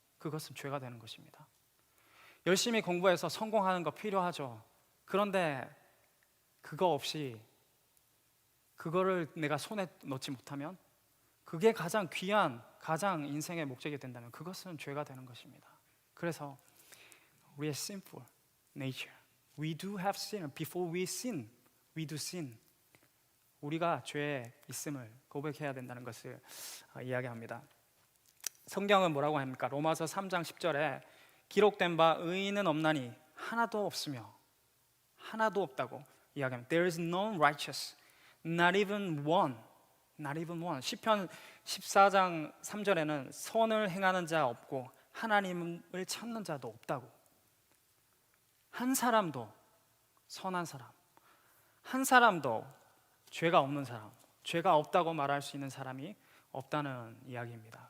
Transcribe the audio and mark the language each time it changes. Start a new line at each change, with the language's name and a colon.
Korean: 그것은 죄가 되는 것입니다. 열심히 공부해서 성공하는 거 필요하죠. 그런데 그거 없이 그거를 내가 손에 넣지 못하면, 그게 가장 귀한, 가장 인생의 목적이 된다면 그것은 죄가 되는 것입니다. 그래서 우리의
English: sinful nature, we do have sin. Before we sin, we do sin.
Korean: 우리가 죄에 있음을 고백해야 된다는 것을 이야기합니다. 성경은 뭐라고 합니까? 로마서 3장 10절에 기록된 바 의인은 없나니 하나도 없으며, 하나도 없다고 이야기합니다.
English: There is none righteous, not even one. Not even one.
Korean: 시편 14장 3절에는 선을 행하는 자 없고 하나님을 찾는 자도 없다고. 한 사람도, 선한 사람, 한 사람도 죄가 없는 사람, 죄가 없다고 말할 수 있는 사람이 없다는 이야기입니다.